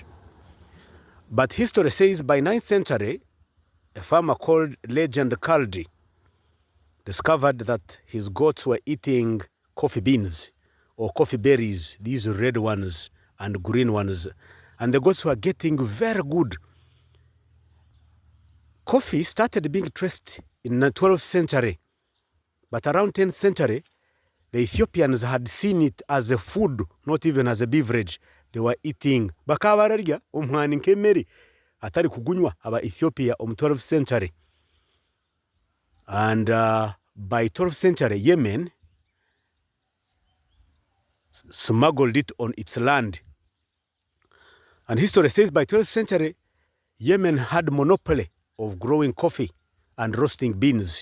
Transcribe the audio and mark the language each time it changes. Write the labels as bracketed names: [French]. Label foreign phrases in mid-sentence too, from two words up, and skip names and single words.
[English] But history says by 9th century, a farmer called Legend Kaldi discovered that his goats were eating coffee beans or coffee berries, these red ones and green ones, and the goats were getting very good. Coffee started being traced in the 12th century, but around 10th century, the Ethiopians had seen it as a food, not even as a beverage. They were eating [Nyankole] bakabararya omwani nk'emmere atari kugunywa aba Ethiopia [English] 12th century. And by 12th century, Yemen smuggled it on its land. And history says by 12th century, Yemen had monopoly of growing coffee and roasting beans.